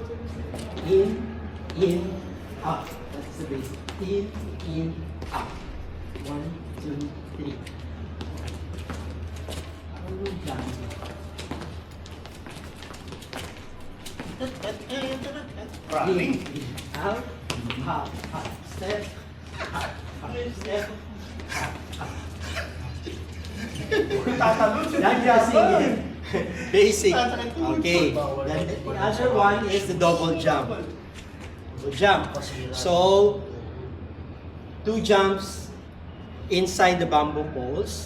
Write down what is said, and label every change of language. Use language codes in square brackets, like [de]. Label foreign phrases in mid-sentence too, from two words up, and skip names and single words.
[en] In, up. That's the basic. In, up. 1, 2, 3. Running. In, out, hop, hop, step, hop, hop, step, hop, hop. That's just basic. Okay. Then the other one is the double jump. Double jump. So, 2 jumps inside the bamboo poles.